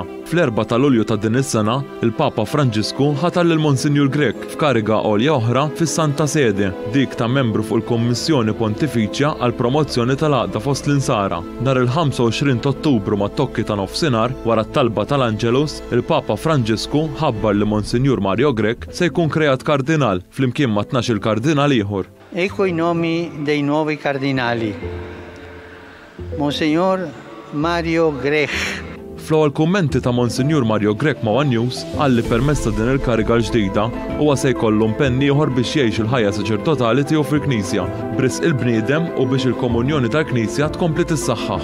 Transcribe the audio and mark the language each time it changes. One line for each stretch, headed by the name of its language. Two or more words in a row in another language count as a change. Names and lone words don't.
Maltese: Fl-4 ta' Lulju ta' din is-sena, il-Papa Franġisku ħatar lil Monsignor Grech f'kariga għolja oħra fis-Santa Sede, dik ta' membru fuq il-Kommissjoni Pontifiċja għal promozzjoni tal-għaqda fost l-insara. Nhar il-25 Ottubru mat-tokki ta' nofsinhar wara t-talba tal-Anġelus, il-Papa Franġisku ħabbar li Monsignor Mario Grech se jkun krejat kardinal flimkien ma' 12 kardinal ieħor.
Italian: Ecco i nomi dei nuovi cardinali. Monsignor Mario Grech.
Maltese: Fl-ewwel kummenti ta' Monsignor Mario Grech ma' One News għalli permezz ta' din il-kariga l-ġdida huwa se jkollu impenn ieħor biex jgħix il-ħajja saċerdotali tiegħu fil-Knisja b'risq il-bniedem u biex il-komunjoni tal-Knisja tkompli tissaħħaħ.